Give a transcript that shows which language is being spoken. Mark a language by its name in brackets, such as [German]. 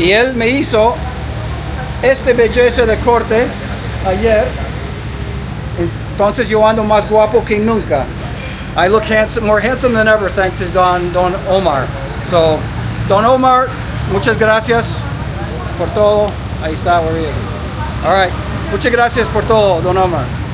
[Spanish] Y él me hizo este belleza de corte ayer. Entonces yo ando más guapo que nunca. [English] I look handsome, more handsome than ever, thanks to Don Omar. [Spanish] So, Don Omar, muchas gracias por todo. Ahí está, [English] where he is. All right. [Spanish] Muchas gracias por todo, Don Omar.